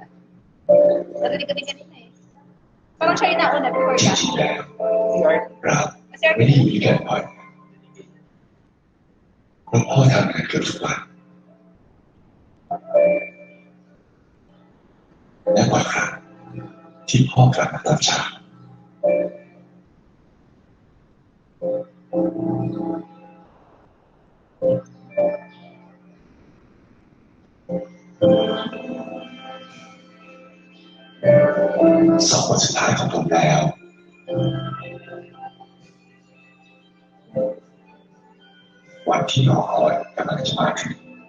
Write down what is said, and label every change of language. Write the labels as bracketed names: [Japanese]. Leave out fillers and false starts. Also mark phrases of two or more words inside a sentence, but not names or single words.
[Filipino] Narinig ko din kanina eh. Parang siya yung nauna [English] before that. [Thai] จริงๆแล้วเราไม่ได้อยู่ด้วยกันบ่อยเพราะพ่อทำงานเกือบทุกวันและบ่อยครั้งที่พ่อกลับมาตอนเช้า สองวันสุดท้ายของผมแล้ววันที่รอคอยกำลังจะมาถึง